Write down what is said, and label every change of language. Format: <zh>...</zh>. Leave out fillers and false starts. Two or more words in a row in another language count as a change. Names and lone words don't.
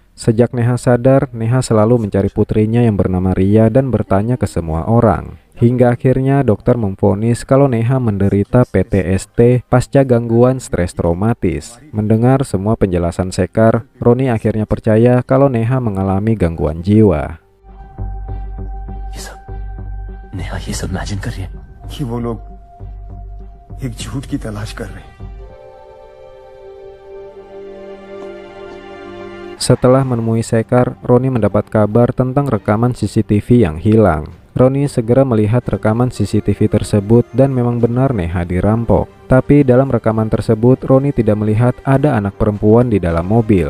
<id>Sejak Neha sadar, Neha selalu mencari putrinya yang bernama Ria dan bertanya ke semua orang. Hingga akhirnya dokter memvonis kalau Neha menderita PTSD pasca gangguan stres traumatis. Mendengar semua penjelasan Sekar, Roni akhirnya percaya kalau Neha mengalami gangguan jiwa.</id> <hi>नेहा ये सब इमेजिन कर रही है कि वो लोग एक झूठ की तलाश कर रहे हैं।</hi> <id>Setelah menemui Sekar, Roni mendapat kabar tentang rekaman CCTV yang hilang. Roni segera melihat rekaman CCTV tersebut dan memang benar Neha dirampok. Tapi dalam rekaman tersebut, Roni tidak melihat ada anak perempuan di dalam mobil.</id>